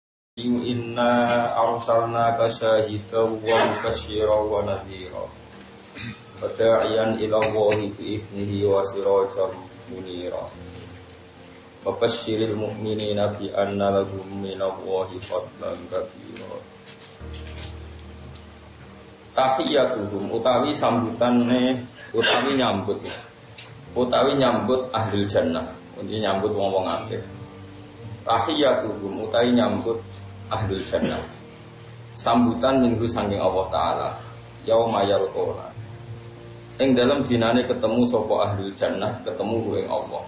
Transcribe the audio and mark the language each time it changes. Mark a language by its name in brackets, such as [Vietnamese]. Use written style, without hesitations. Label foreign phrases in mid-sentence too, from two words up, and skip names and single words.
[Arabic] إنا أرسلناك شاهدا ومبشرا ونذيرا وداعيا إلى الله بإذنه وسراجا منيرا وبشر المؤمنين بأن لهم من الله فضلا كبيرا. [Javanese] Tahiyyatuhum utawi sambutane utawi nyambut [Arabic] أهل الجنة, [Javanese] utawi nyambut wong-wong apik. Tahiyyatuhum utawi nyambut [Arabic] أهل الجنة, [Javanese] sambutan minggu saking Allah Ta'ala [Arabic] يوم يلقون, [Javanese] ing dalam dinane ketemu sapa [Arabic] أهل الجنة, [Javanese] ketemu ing Allah.